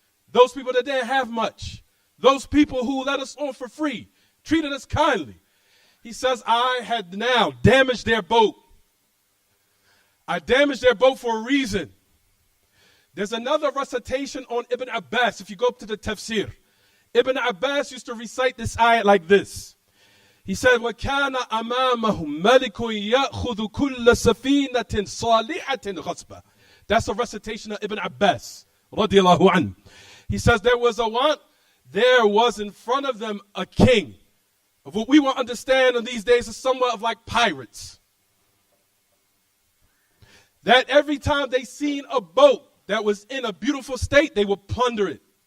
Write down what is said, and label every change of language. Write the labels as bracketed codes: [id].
[en] Those people that didn't have much. Those people who let us on for free. Treated us kindly. He says, I had now damaged their boat. I damaged their boat for a reason. There's another recitation on Ibn Abbas. If you go up to the tafsir. Ibn Abbas used to recite this ayat like this. He said, [ar] وَكَانَ أَمَامَهُمْ مَلِكٌ يَأْخُذُ كُلَّ سَفِينَةٍ صَالِحَةٍ غَصْبًا. [en] That's a recitation of Ibn Abbas, radiyallahu anhu. He says there was in front of them a king. Of what we will understand in these days is somewhat of like pirates. That every time they seen a boat that was in a beautiful state, they would plunder it.